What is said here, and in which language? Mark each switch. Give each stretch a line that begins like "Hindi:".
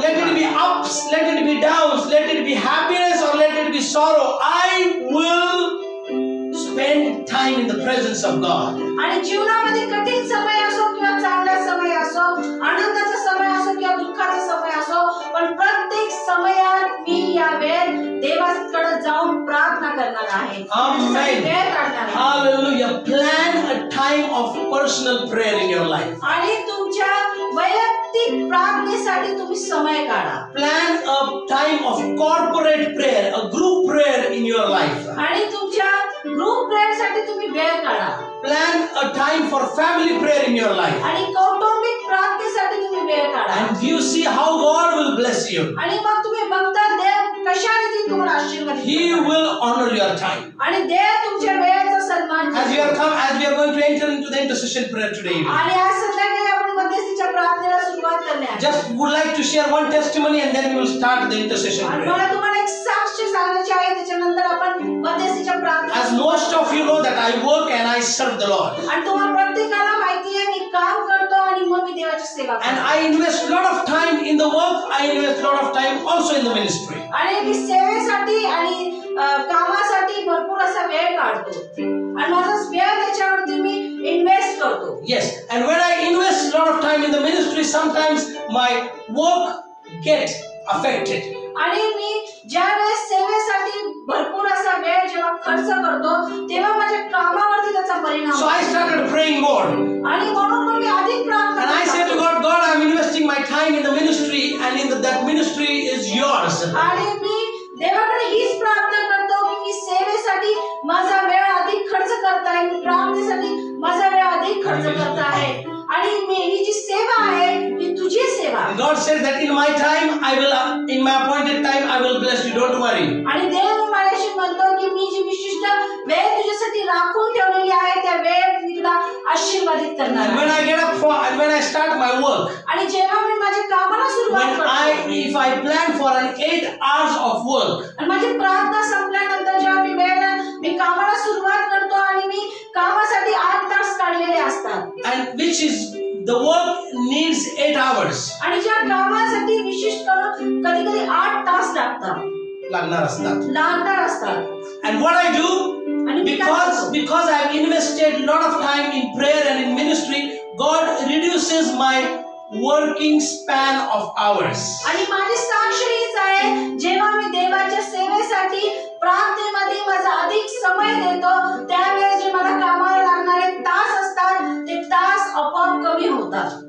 English: Let it be ups, let it be downs, let it be happiness or let it be sorrow. I will spend time in presence of God.
Marathi: आणि जीवनामध्ये कठीण समय असो किंवा चांगला समय असो, आनंदाचा समय असो किंवा दुःखाचा समय असो, पण प्रत्येक समयात मी या वेळेत देवाकडे जाऊन प्रार्थना करणार आहे. त्यासाठी वेळ काढणार आहे.
English: Hallelujah. Plan a time of personal prayer in your life.
Marathi: आणि तुमच्या वैयक्तिक प्रार्थनेसाठी तुम्ही समय काढा.
English: Plan a time of corporate prayer, a group prayer in your life.
Marathi: आणि तुमच्या ग्रुप प्रेयर साठी तुम्ही वेळ काढा.
English: Plan a time for family prayer in your life.
Marathi: आणि कौटुंबिक प्रार्थनेसाठी तुम्ही वेळ काढा.
English: And you see how God will bless you.
Marathi: आणि मग तुम्ही बघता देव कशा रीती तुम्हाला आशीर्वाद
English: He will honor your time.
Marathi: आणि देव तुमच्या वेळेचा सन्मान
English: As we are going to enter into the intercession prayer today.
Marathi: आणि आज संध्याकाळी आपण मध्यस्थीच्या प्रार्थनेला सुरुवात करणार.
English: Just would like to share one testimony and then we will start the intercession
Marathi: आणि
English: prayer.
Marathi: मला तुम्हाला एक साक्ष सांगायचे आहे, त्याच्यानंतर आपण मध्यस्थीच्या प्रार्थना.
English: As most of you know that I work and I serve the Lord.
Marathi: आणि तुम्हाला प्रत्येकाला माहिती आहे मी काम करतो आणि मग मी देवाची सेवा करतो.
English: And I invest lot of time in the work. I invest lot of time also in the ministry.
Marathi: आणि मी सेवेसाठी आणि कामासाठी भरपूर असा वेळ काढतो आणि माझा वेळ त्याच्यावरती मी इन्व्हेस्ट करतो.
English: Yes, and when I invest a lot of time in the ministry, sometimes my work get affected.
Marathi: आणि मी ज्या वेळेस सेवेसाठी भरपूर असा वेळ जेव्हा खर्च करतो तेव्हा माझ्या कामावरती त्याचा परिणाम
English: So I started praying more.
Marathi: आणि म्हणून मग मी अधिक प्रार्थना
English: And I said to God, God, I'm investing my time in the ministry, and that ministry is yours.
Marathi: आणि मी देवाकडे हीच प्रार्थना करतो की मी सेवेसाठी माझा वेळ अधिक खर्च करत आहे, मी प्रार्थनेसाठी माझा वेळ अधिक खर्च करत आहे आणि ही जी सेवा आहे ही तुझी सेवा.
English: And God said that in my time, in my appointed time, I will bless you. Don't worry.
Marathi: आणि देव माझ्याशी म्हणतो की मी जी विशिष्ट वेळ तुझ्यासाठी राखून ठेवलेली आहे त्या वेळेत मी तुला आशीर्वादित करणार
English: And
Marathi: आहे.
English: when I get up and when I start my work,
Marathi: आणि जेव्हा मी माझ्या कामाला सुरुवात करतो,
English: if I plan for an 8 hours of work,
Marathi: आणि माझी प्रार्थना संपल्यानंतर जेव्हा मी कामाला सुरुवात करतो आणि मी कामासाठी 8 तास काढलेले असतात
English: and which is the work needs 8 hours.
Marathi: आणि ज्या कामासाठी विशिष्ट करून कधी कधी 8 तास लागणार असतात.
English: And what I do,
Marathi: आणि मी काय करतो?
English: because I have invested a lot of time in prayer and in ministry, God reduces my working span of hours.
Marathi: आणि माझी साक्ष हीच आहे, जेव्हा मी देवाच्या सेवेसाठी प्रार्थनेमध्ये माझा अधिक समय देतो त्यावेळेस जे मला कामाला लागणारे तास असतात ते तास आपोआप कमी होतात.